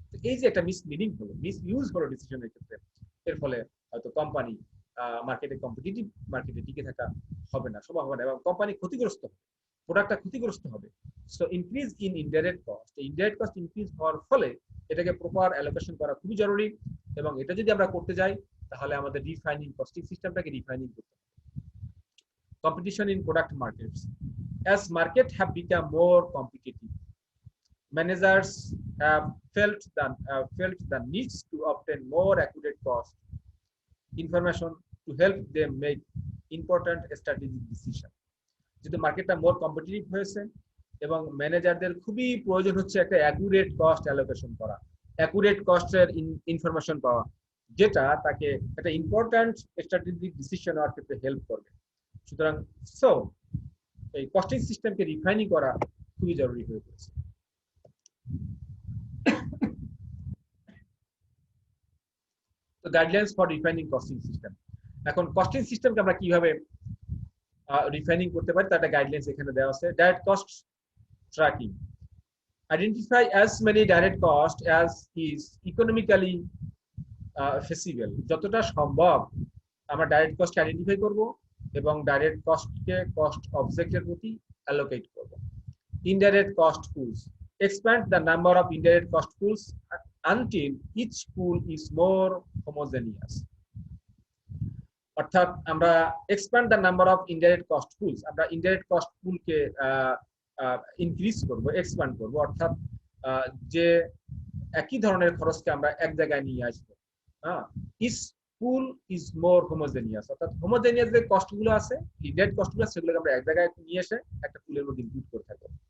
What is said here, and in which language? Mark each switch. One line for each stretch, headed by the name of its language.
Bangla: এই যে একটা মিসলিডিং হলো, মিসইউজ হলো ডিসিশনের ক্ষেত্রে, এর ফলে হয়তো কোম্পানি মার্কেটে কম্পিটিটিভ মার্কেটে টিকে থাকা হবে না, সম্ভব হবে না, এবং কোম্পানি ক্ষতিগ্রস্ত হবে, প্রোডাক্টটা ক্ষতিগ্রস্ত হবে। So increase in indirect cost, indirect cost increase হওয়ার ফলে এটাকে প্রপার অ্যালোকেশন করা খুবই জরুরি, এবং এটা যদি আমরা করতে যাই তাহলে আমাদের রিফাইনিং কস্টিং সিস্টেমটাকে রিফাইনিং করতে হবে।
English: Competition in product markets, as market have become more competitive, managers have felt the needs to obtain more accurate cost information to help them make important strategic decision.
Bangla: যেহেতু মার্কেটটা মোর competitive হয়েছে, এবং ম্যানেজারদের খুবই প্রয়োজন হচ্ছে একটা অ্যাকুরেট কস্ট অ্যালোকেশন করা, accurate কস্টের information পাওয়া, যেটা তাকে একটা ইম্পর্ট্যান্ট স্ট্র্যাটেজিক ডিসিশন নেওয়ার ক্ষেত্রে হেল্প করবে। সুতরাং সো এই কস্টিং সিস্টেমকে রিফাইনিং করা খুবই জরুরি হয়ে পড়েছে। তো guidelines for refining costing system. এখন কস্টিং সিস্টেমকে আমরা কিভাবে রিফাইনিং করতে পারি তার একটা গাইডলাইন্স এখানে দেওয়া আছে।
English: Direct cost tracking, identify as many direct cost as is economically feasible।
Bangla: যতটা সম্ভব আমরা ডাইরেক্ট কস্ট আইডেন্টিফাই করব এবং ডাইরেক্ট কস্টকে কস্ট অবজেক্টের প্রতি অ্যালোকেট করব।
English: Indirect cost pools, expand the number of indirect cost pools until each pool is more homogeneous।
Bangla: অর্থাৎ আমরা
English: expand the number of indirect cost pools,
Bangla: আমরা indirect cost poolকে ইনক্রিজ করব, expand করব, অর্থাৎ যে একই ধরনের খরচকে আমরা এক জায়গায় নিয়ে আসবো।
English: each pool is more homogeneous,
Bangla: অর্থাৎ হোমোজেনিয়াস যে কস্টগুলো আছে, ইনডাইরেক্ট কস্টগুলো, সেগুলোকে আমরা এক জায়গায় নিয়ে এসে একটা পুলের মধ্যে ইনক্লুড করে থাকবো।